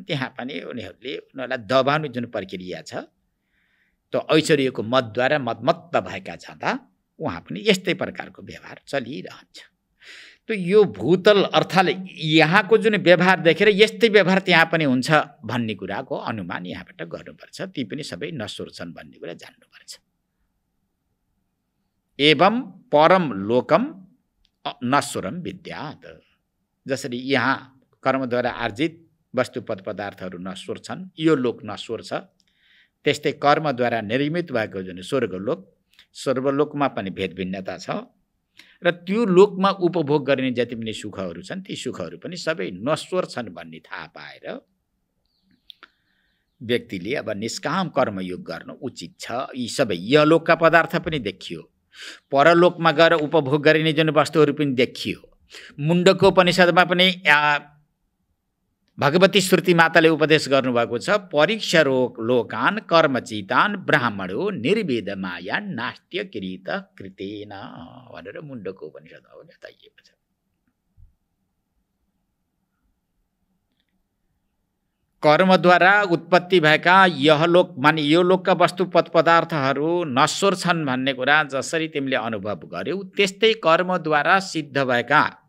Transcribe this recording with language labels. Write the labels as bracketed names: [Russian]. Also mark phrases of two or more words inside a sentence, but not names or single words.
[Nepali] त्यहाँ पनि उनीहरूलाई दबाउने जुन प्रक्रिया छ त्यो ऐश्वर्यको मतद्वारा मतमत्त भएका छँदा उहाँ पनि यस्तै प्रकारको व्यवहार चलिरहन्छ। तो यो भूतल अर्थात् यहाँको जुन व्यवहार देखेर यस्तै व्यवहार त्यहाँ पनि हुन्छ भन्ने कुराको अनुमान यहाँबाट गर्नुपर्छ। ती पनि सबै नश्वर छन् भन्ने कुरा जान्नुपर्छ। [Sanskrit] एवं परम लोकम नश्वरम विद्यात्, [Nepali] जसरी यहाँ कर्मद्वारा आर्जित वस्तु पद पदार्थहरू नश्वर छन्, यो लोक नश्वर छ, त्यस्तै कर्मद्वारा निर्मित भएको जुन स्वर्गलोक, स्वर्गलोकमा पनि भेद भिन्नता छ र त्यो लोकमा उपभोग गर्ने जति पनि सुखहरू छन् ती सुखहरू पनि सबै नश्वर छन् भन्ने थाहा पाएर व्यक्तिले अब निष्काम कर्मयोग गर्न उचित छ। यी सबै यलोकका पदार्थ पनि देखियो, परलोकमा गएर उपभोग गरिने जुन वस्तुहरू पनि देखियो। मुण्डको उपनिषदमा पनि भगवती श्रुति माताले उपदेश गर्नुभएको छ, [Sanskrit] परीक्षा लोकान कर्मचितान ब्राह्मणो निर्वेद माया नास्त्य किरीत कृतेन [Nepali] भनेर मुण्डको उपनिषदमा बताइएको छ। कर्मद्वारा उत्पत्ति भएका यहलोक माने यो लोकका वस्तु पदार्थहरू नश्वर छन् भन्ने कुरा जसरी तिमीले अनुभव गर्यौ, त्यस्तै कर्मद्वारा सिद्ध भएका